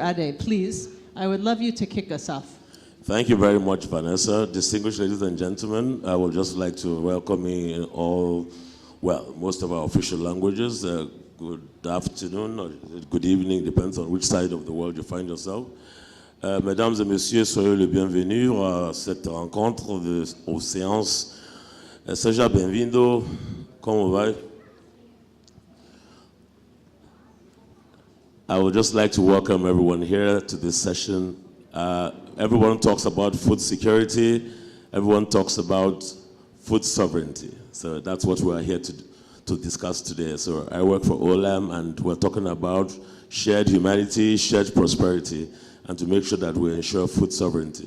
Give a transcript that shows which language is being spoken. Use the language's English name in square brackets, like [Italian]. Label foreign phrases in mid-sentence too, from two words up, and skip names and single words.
[English] Ade, please, I would love you to kick us off. Thank you very much, Vanessa. Distinguished ladies and gentlemen, I would just like to welcome you in all, well, most of our official languages. Good afternoon or good evening, depends on which side of the world you find yourself. [French] Mesdames et messieurs, soyez les bienvenus à cette rencontre aux séances. [Portuguese] Seja bem-vindo. Como vai? [English] I would just like to welcome everyone here to this session. Everyone talks about food security. Everyone talks about food sovereignty. So that's what we are here to discuss today. So I work for OLAM, and we're talking about shared humanity, shared prosperity, and to make sure that we ensure food sovereignty.